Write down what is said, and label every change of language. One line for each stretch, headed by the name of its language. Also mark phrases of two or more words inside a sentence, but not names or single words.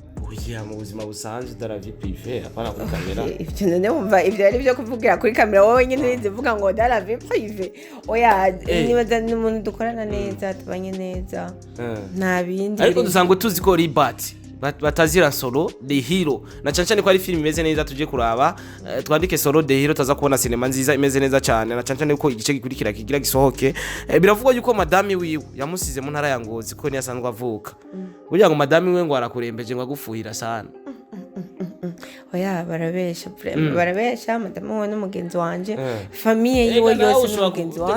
Rundi: oya mu buzima busanzwe dara
French: vie privée
Rundi: apana kuri kamera ivyo none wumva ivyo ari byo kuvugira kuri kamera wowe nyine urinze uvuga ngo dara
French: vie privée
Rundi: oya nibaza n'umuntu dukorana neza tubanye neza nta bindi ariko dusanga tuzi ko Ribat batazira solo the hero na cyane ko ari film imeze neza tuje kuraba twandike solo the hero taza kubona cinema nziza imeze neza cyane na cyane ko igice gikurikira kigira gisohoke biravugwa yuko madame wiwe yamusize mu ntara ya Ngozi ko ni yasanzwe avuka burya ngo madame wiwe ngo arakurembeje ngo agufuhira sana oya barabesha barabesha madamu we n'umugenzi wanje famille yiwe yose n'umugenzi wanje